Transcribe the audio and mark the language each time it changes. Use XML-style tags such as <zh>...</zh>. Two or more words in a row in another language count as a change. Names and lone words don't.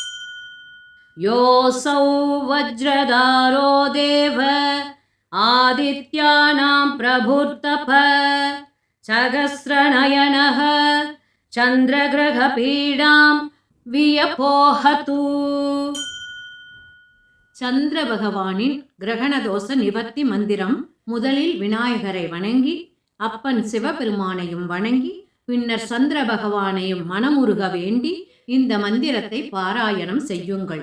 <sa>योऽसौ वज्रधारो देव आदित्यानां प्रभुर्तप सहस्रनयनः चंद्रग्रहपीडां वियपोहतु।</sa> <ta>சந்திர பகவானின் கிரகணதோஷ நிவர்த்தி மந்திரம். முதலில் விநாயகரை வணங்கி அப்பன் சிவபெருமானையும் வணங்கி பின்னர் சந்திர பகவானையும் மனமுருக வேண்டி இந்த மந்திரத்தை பாராயணம் செய்யுங்கள்.</ta>